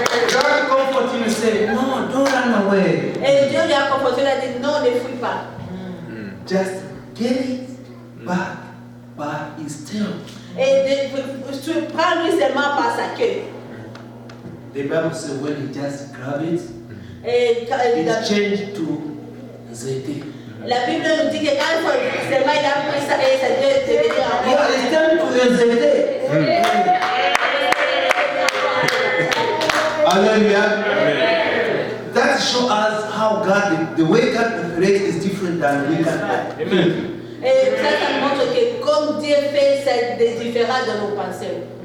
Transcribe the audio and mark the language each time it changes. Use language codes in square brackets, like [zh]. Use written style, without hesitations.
[en] God comforted him and said, no, don't run away. [fr] et Dieu lui a conforté, il a dit non, ne fuis pas. [en] Just get it back by his tail. [fr] Et prends-lui seulement par sa queue. [en] The Bible says when he just grab it, [fr] Et [en] it's changed to Zete. [fr] la Bible nous dit que quand seulement il a pris ça et ça devait devenir un [en] Yeah, it's turned to Zete. Hallelujah. That shows us how God, the way God operates is different than we can. [fr] Et ça montre que comme Dieu fait, c'est différent de nos pensées.